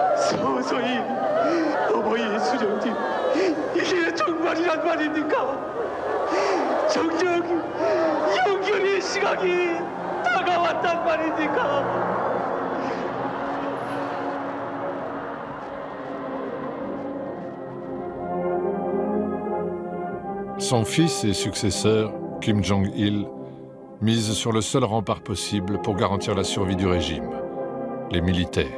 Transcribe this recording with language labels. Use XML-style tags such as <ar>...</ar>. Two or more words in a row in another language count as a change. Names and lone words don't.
<ko>서서히 어머니 수정님 이게 정말이란 말입니까? 정녕 영결의 시각이 다가왔단 말입니까?</ko> <fr>Son fils et successeur, Kim Jong-il, mise sur le seul rempart possible pour garantir la survie du régime, les militaires.</fr>